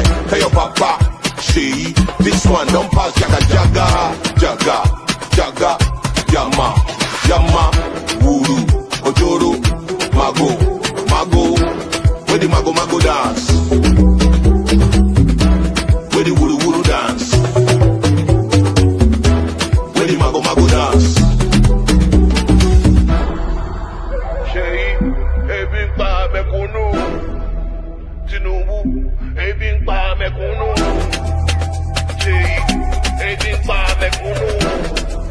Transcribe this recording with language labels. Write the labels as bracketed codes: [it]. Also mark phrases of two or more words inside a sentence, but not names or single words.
[pcm] Tell your papa, she, this one don't pass jaga jaga, jaga, jaga, yama, yama, wuru, ojoro, mago, mago, where the mago dance, where the wuru dance, where the mago dance. [yo] Tinubu, ebi ń pa mẹ̀kúnnù. Ṣèyí, ebi ń pa mẹ̀kúnnù.